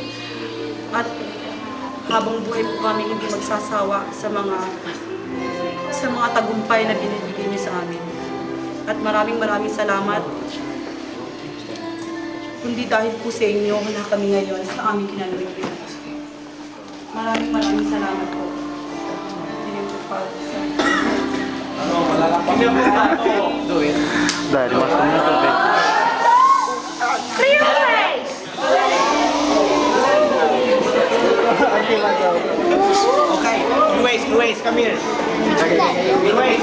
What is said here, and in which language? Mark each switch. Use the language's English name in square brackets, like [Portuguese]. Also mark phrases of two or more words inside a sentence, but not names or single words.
[Filipino] At habang buhay po kami hindi magsasawa sa mga tagumpay na binibigay niyo sa amin. At maraming salamat. Kundi dahil po sa inyo, wala kami ngayon sa aming kinalagyan. Maraming salamat po. [Italian] Dai, è rimasto un minuto e 20. [English] Okay, Luis, come here. Luis.